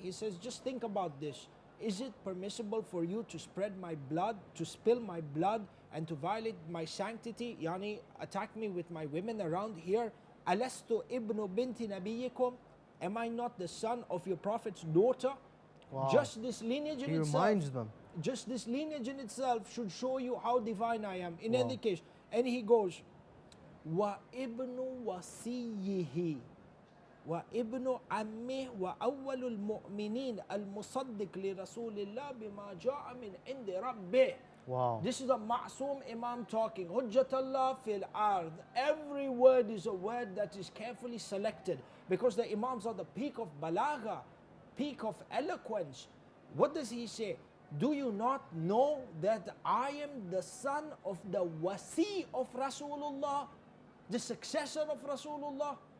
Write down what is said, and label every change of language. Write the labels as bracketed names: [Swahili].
[English] He says, just think about this. Is it permissible for you to spread my blood, to spill my blood, and to violate my sanctity? Yani, attack me with my women around here. [Arabic] أَلَسْتُ إِبْنُ بِنْتِ نَبِيِّكُمْ. [English] Am I not the son of your prophet's daughter? Wow. Just this lineage in he itself. Reminds them. Just this lineage in itself should show you how divine I am. In any case, and he goes, [Arabic] وَإِبْنُ وَسِيِّهِ وَإِبْنُ عَمِّهِ وَأَوَّلُ الْمُؤْمِنِينَ الْمُصَدِّقِ لِرَسُولِ اللَّهِ بِمَا جَاءَ مِنْ عِنْدِ رَبِّهِ. [English] Wow. This is a Ma'soom Imam talking. [Arabic] Hujjatullah fil ard. [English] Every word is a word that is carefully selected because the Imams are the peak of balagha, peak of eloquence. What does he say? Do you not know that I am the son of the wasi of Rasulullah, the successor of Rasulullah?